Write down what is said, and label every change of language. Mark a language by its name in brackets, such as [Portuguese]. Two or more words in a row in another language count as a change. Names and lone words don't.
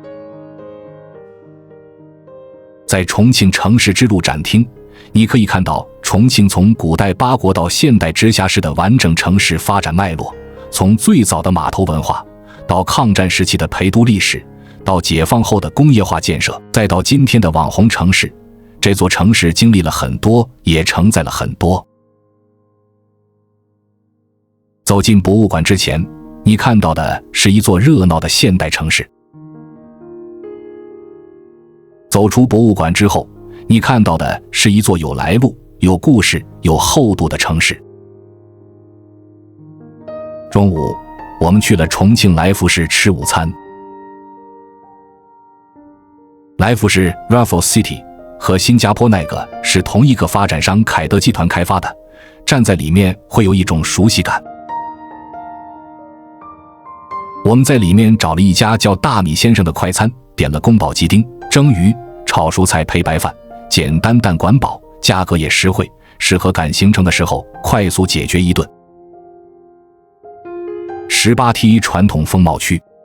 [Chinese] 在重慶城市之路展廳，你可以看到重慶從古代八國到現代直辖市的完整城市發展脈絡，從最早的碼頭文化，到抗戰時期的陪都歷史，到解放後的工業化建設，再到今天的網紅城市。這座城市經歷了很多，也承載了很多。走進博物館之前，你看到的是一座熱鬧的現代城市。走出博物馆之後，你看到的是一座有来路、有故事、有厚度的城市。中午，我們去了重慶来福士吃午餐。來福士 Raffles City 和新加坡那個是同一個發展商凱德集團開發的，站在裡面會有一種熟悉感。我們在裡面找了一家叫大米先生的快餐，點了宫保鸡丁、蒸魚、炒蔬菜配白飯，簡單但管饱，價格也實惠，適合趕行程的時候快速解決一頓。18梯傳統風貌區。